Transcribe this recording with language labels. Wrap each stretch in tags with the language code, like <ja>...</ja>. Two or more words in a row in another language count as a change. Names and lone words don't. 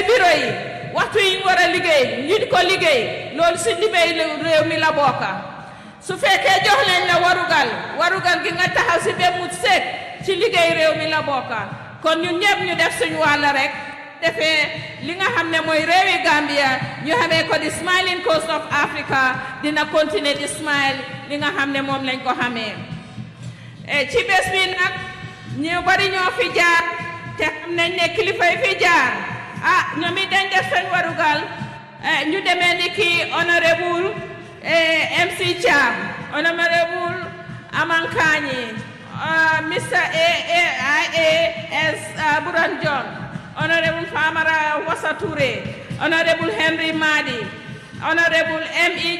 <wo>bureau yi waxtu yi war a liggéey ñu ko liggéey loolu si liggéey réew mi la bokka su fekkee jox leen la warugal gi nga taxaw si ba mu seet ci liggéey réew mi la bokka kon ñun ñëpp ñu def suñu wàll rek defee li nga xam ne mooy réewi Gambia ñu xamee ko di</wo> <en>smiling coast of Africa</en> <wo>dina continuer di smile li nga xam ne moom lañ ko xamee ci bés bi nag ñu bari ñoo fi jaar te xam nañ ne kilifa yi fi jaar ñoom it dañ def seen warugal ñu demee ni ki honorable MC Cham honorable Amankanyi Mr. AAS Alassane John, Honorable Famara Wasature, Honorable Henry Madi, Honorable M.E.</wo>